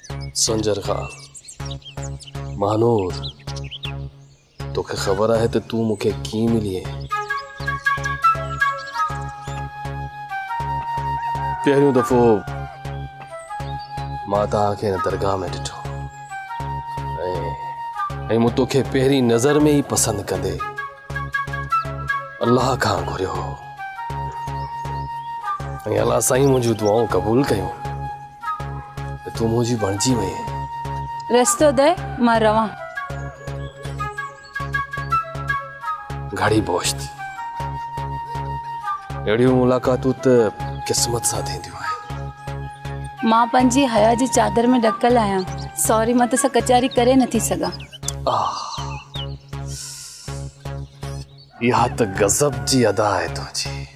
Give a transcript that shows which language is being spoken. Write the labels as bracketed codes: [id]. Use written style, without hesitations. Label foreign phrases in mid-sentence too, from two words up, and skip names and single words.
[sd] संजर खान महानूर तोखे ख़बर है तो तू मुखे की मिली है। पहिरियों दफ़ो माता खे दरगाह में ॾिठो ऐं मूं तोखे पहिरीं नज़र में ही पसंद कंदे अल्लाह खां घुरियो ऐं अल्लाह साईं मुंहिंजूं दुआऊं क़बूल कयूं तू मुंहिंजी बणिजी वई। रस्तो दे मां रवां। घड़ी बोश्त अहिड़ियूं मुलाक़ातूं त किस्मत सां थींदियूं आहिनि। मां पंहिंजी हया जी चादर में ढकल आहियां। सॉरी मां तोसां कचारी करे नथी सघां। इहा त गज़ब जी अदा आहे तुंहिंजी।